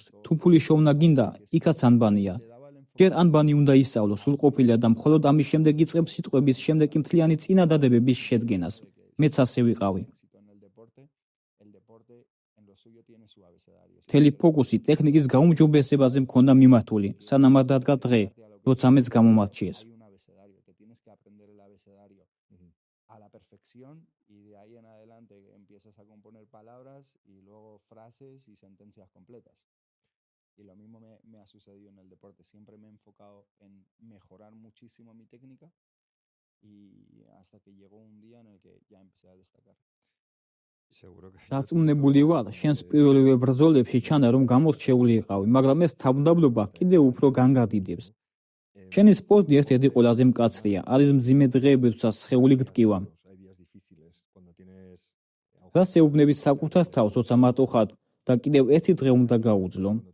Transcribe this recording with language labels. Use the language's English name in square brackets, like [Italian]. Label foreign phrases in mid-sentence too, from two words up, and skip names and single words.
[Georgian] თუ ფული შოვნა გინდა, იქაც ანბანია. ჯერ ანბანი უნდა ისწავლო სრულყოფილად და მხოლოდ ამის შემდეგ იწყებს სიტყვების, შემდეგ კი მთლიანი წინადადებების შედგენას. მეც ასე ვიყავი. მთელი ფოკუსი ტექნიკის გაუმჯობესებაზე მქონდა მიმართული, სანამ არ დადგა დღე, როცა მეც გამომარჩიეს. [Spanish] Y lo mismo me ha sucedido en el deporte. Siempre me he enfocado en mejorar muchísimo mi técnica y hasta que llegó un día en el que ya empecé a destacar. [Georgian] დარწმუნებული ვარ, შენს პირველივე ბრძოლებში ჩანა რომ გამორჩეული იყავი, მაგრამ ეს თავმდაბლობა კიდევ უფრო განგადიდებს. შენი სპორტი ერთ-ერთი ყველაზე მკაცრია, არის მძიმე დღეები, როცა სხეული გტკივა. რას ეუბნები საკუთარ თავს, როცა მარტო ხარ და კიდევ ერთი დღე უნდა გაუძლო?